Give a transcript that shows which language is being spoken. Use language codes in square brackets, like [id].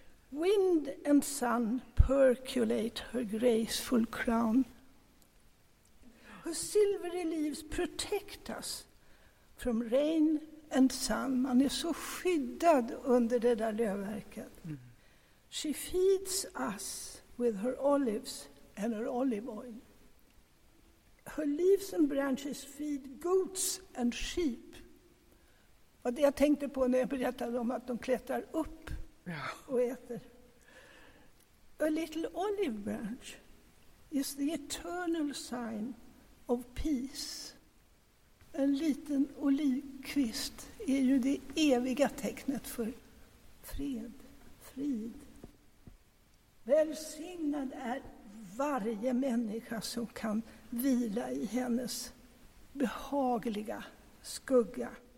[en] Wind and sun percolate her graceful crown. Her silvery leaves protect us from rain and sun. [sv] Man är så skyddad under det där lövverket. [en] She feeds us with her olives and her olive oil. Her leaves and branches feed goats and sheep. [sv] Och det jag tänkte på när jag berättade om att de klättrar upp och äter. [en] A little olive branch is the eternal sign of peace. [sv] En liten olivkvist är ju det eviga tecknet för fred, frid. Välsignad är varje människa som kan vila i hennes behagliga skugga.